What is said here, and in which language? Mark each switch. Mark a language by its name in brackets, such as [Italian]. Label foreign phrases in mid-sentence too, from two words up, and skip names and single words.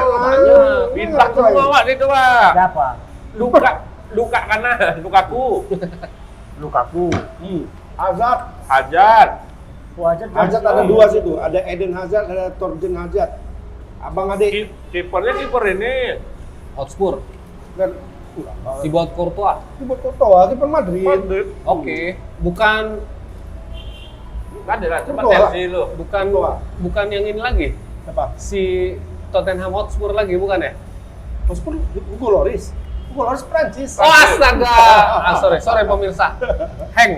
[Indonesian] Bintang semua Wak itu Wak. Siapa? Luka karena Lukaku. Lukaku. Hazard. Hazard. Hazard Hazard ada dua situ. Ada Eden Hazard, ada Torgen Hazard. Abang adik. Kipernya kiper ini. Hotspur, Dan Thibaut Courtois. Thibaut Courtois, kiper Madrid. Madrid. Oke, bukan Ada lah, tempat Courtois. Chelsea lu. Courtois. yang ini lagi. Apa? Si Tottenham Hotspur lagi bukan ya? Hotspur Hugo Lloris. Hugo Lloris Prancis. Oh astaga. Sorry pemirsa. Heng.